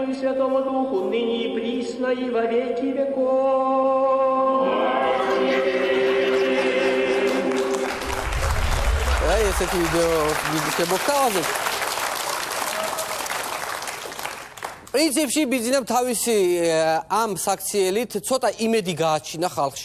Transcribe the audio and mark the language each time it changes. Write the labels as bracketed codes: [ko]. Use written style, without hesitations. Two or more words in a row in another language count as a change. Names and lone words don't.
[ru] и Святому Духу, ныне и присно, и во веки веков. [ka] აი ესეთი ვიდეო შემოგთავაზებთ. პრინციპში ბიძინამ თავისი ამ საქციელით ცოტა იმედი გააჩინა ხალხში.